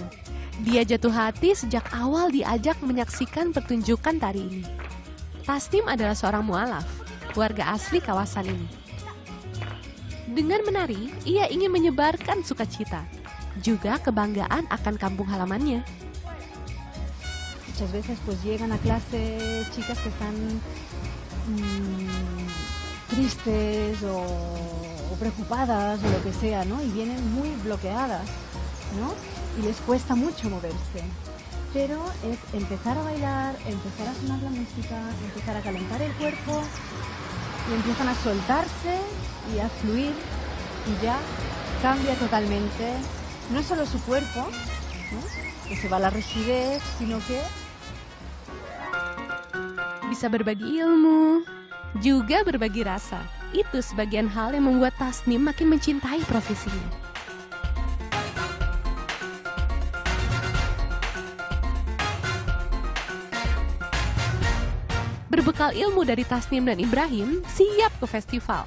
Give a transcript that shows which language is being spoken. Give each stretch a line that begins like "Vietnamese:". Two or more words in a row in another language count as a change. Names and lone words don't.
Indonesian: Dia jatuh hati sejak awal diajak menyaksikan pertunjukan tari ini. Tasnim adalah seorang mualaf, warga asli kawasan ini. Dengan menari, ia ingin menyebarkan sukacita, juga kebanggaan akan kampung halamannya.
Spanish: Muchas veces pues llegan a clase chicas que están tristes o preocupadas o lo que sea, ¿no? Y vienen muy bloqueadas, ¿no? Y les cuesta mucho moverse. Pero es empezar a bailar, empezar a sonar la música, empezar a calentar el cuerpo y empiezan a soltarse y a fluir y ya cambia totalmente, no solo su cuerpo, ¿no? Que se va la rigidez, sino que
Indonesian: Bisa berbagi ilmu, juga berbagi rasa. Itu sebagian hal yang membuat Tasnim makin mencintai profesinya. Berbekal ilmu dari Tasnim dan Ibrahim, siap ke festival.